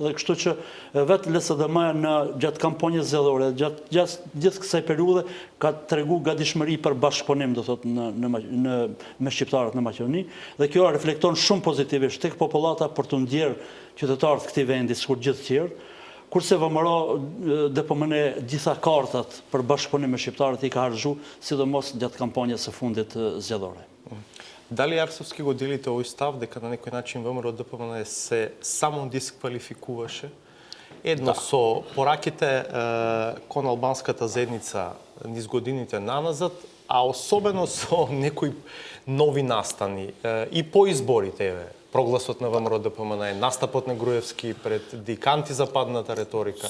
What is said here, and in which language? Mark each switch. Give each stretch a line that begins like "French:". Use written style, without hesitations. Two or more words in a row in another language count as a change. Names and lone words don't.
Albanian: dhe kështu që vetë LSDM-ja në gjatë kampanjës zgjedhore, gjatë gjithë kësaj periudhe ka tregu gatishmëri për bashkëpunim, do thotë me shqiptarët në Maqedoni, dhe kjo reflekton shumë pozitivisht tek popullata për të ndjerë qytetarët të këtij vendi sikur gjithë tjerë, kurse VMRO DPMN gjitha kartat për bashkëpunim me shqiptarët i ka harxhu, sidomos gjatë kampanjës së fundit zgjedhore.
Macedonian: Дали Арсовски го делите овој став дека на некој начин ВМРО ДПМН се само дисквалификуваше едно со пораките кон албанската заедница низ годините наназад, а особено со некои нови настани и по изборите, прогласот на ВМРО ДПМН, настапот на Груевски пред диканти западната реторика.